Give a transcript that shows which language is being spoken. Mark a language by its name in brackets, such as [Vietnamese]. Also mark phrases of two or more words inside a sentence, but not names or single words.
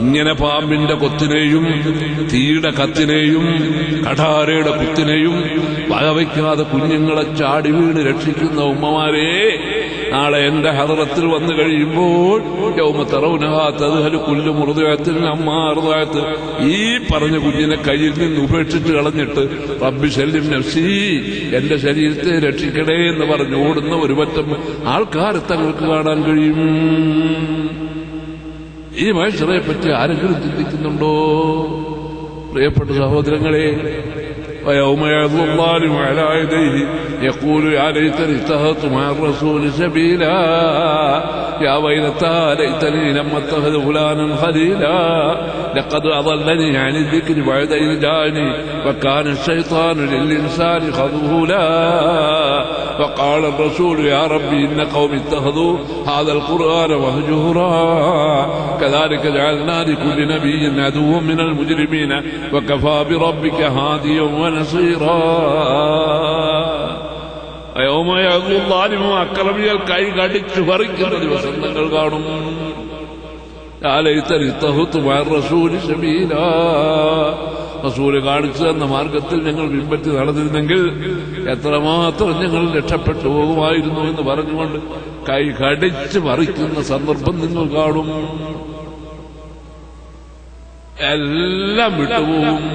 [Malayalam] ഇങ്ങനെ പാമ്പിന്റെ കൊത്തിനെയും തീയുടെ കത്തിനെയും കഠാരയുടെ കുത്തിനെയും വകവയ്ക്കാതെ കുഞ്ഞുങ്ങളെ ചാടി വീണ് രക്ഷിക്കുന്ന ഉമ്മമാരെ നാളെ എന്റെ ഹദറത്തിൽ വന്നു കഴിയുമ്പോൾ [Arabic] يوم ترونها تذهل كل مرضعة عما أرضعت [Malayalam] ഈ പറഞ്ഞ കുഞ്ഞിനെ കയ്യിൽ നിന്ന് ഉപേക്ഷിച്ച് കളഞ്ഞിട്ട് [Arabic] رب سلم نفسي [Malayalam] എന്റെ ശരീരത്തെ രക്ഷിക്കണേ എന്ന് പറഞ്ഞ് ഓടുന്ന ഒരു പറ്റം ആൾക്കാരെ തങ്ങൾക്ക് കാണാൻ കഴിയും. ഈ മനുഷ്യരെ പറ്റി ആരെങ്കിലും ചിന്തിക്കുന്നുണ്ടോ? പ്രിയപ്പെട്ട സഹോദരങ്ങളെ, [Arabic] ويوم يعض الظالم على يديه يقول يا ليتني اتخذت مع الرسول سبيلا يا ويلتى ليتني لم اتخذ فلانا خليلا لقد أضلني عن الذكر بعد إذ جاءني وكان الشيطان للإنسان خذولا فقال الرسول يا ربي إن قوم اتخذوا هذا القرآن مهجورا كذلك جعلنا لكل نبي عدوا من المجرمين وكفى بربك هاديا ونصيرا يوم يعض الظالم [Malayalam] അക്രമികൾ കൈ കടിച്ചു പറിക്കുന്ന ദിവസം നിങ്ങൾ കാണും. [Arabic] يا ليتني اتخذت مع الرسول سبيلا [Malayalam] റസൂല് കാണിച്ചു തന്ന മാർഗത്തിൽ ഞങ്ങൾ പിൻപറ്റി നടന്നിരുന്നെങ്കിൽ എത്രമാത്രം ഞങ്ങൾ രക്ഷപ്പെട്ടു പോകുമായിരുന്നു എന്ന് പറഞ്ഞുകൊണ്ട് കൈ കടിച്ച് പറിക്കുന്ന സന്ദർഭം നിങ്ങൾ കാണും. എല്ലാം വിട്ടുപോകും.